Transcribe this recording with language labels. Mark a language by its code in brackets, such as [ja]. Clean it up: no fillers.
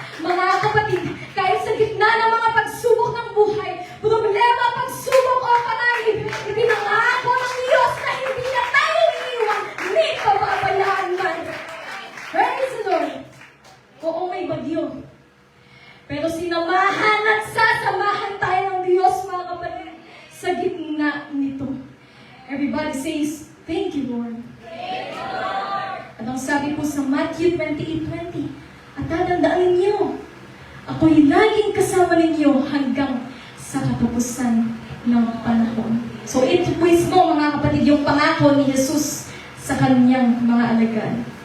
[tl] Mga kapatid, kahit sa gitna ng mga pagsubok ng buhay, problema, pagsubok o panahib, ipinangako ng Diyos na hindi na tayo iiwan, hindi pababayaan man. [en] Praise the Lord. [tl] Oo, may bagyo. Pero sinamahan at sasamahan tayo ng Diyos, mga kapatid, sa gitna nito. [en] Everybody says, thank you, Lord. Thank you, Lord. [tl] At ang sabi po sa Matthew 28:20, at tatandaan ninyo, ako'y laging kasama ninyo hanggang sa katapusan ng panahon. So ito po mismo, mga kapatid, yung pangako ni Jesus sa kanyang mga alagad.